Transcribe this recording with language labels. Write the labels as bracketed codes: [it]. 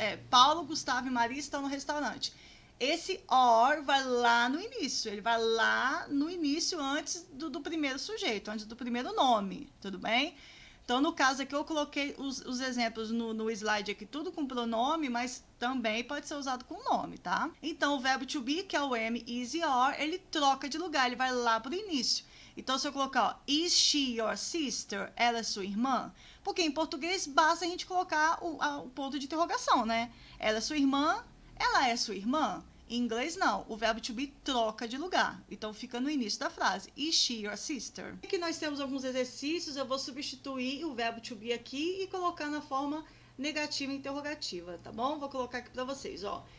[pt] Paulo, Gustavo e Maria estão no restaurante. Esse or vai lá no início, ele vai lá no início antes do primeiro sujeito, antes do primeiro nome, tudo bem? Então, no caso aqui, eu coloquei os exemplos no slide aqui, tudo com pronome, mas também pode ser usado com nome, tá? Então, o verbo to be, que é o am, is e are, ele troca de lugar, ele vai lá para o início. Então, se eu colocar, ó, [en] is she your sister? [pt] Ela é sua irmã? Porque em português basta a gente colocar o ponto de interrogação, né? Ela é sua irmã? Ela é sua irmã? Em inglês, não. O verbo to be troca de lugar. Então, fica no início da frase. [en] Is she your sister? [pt] Aqui nós temos alguns exercícios. Eu vou substituir o verbo to be aqui e colocar na forma negativa e interrogativa, tá bom? Vou colocar aqui para vocês, ó.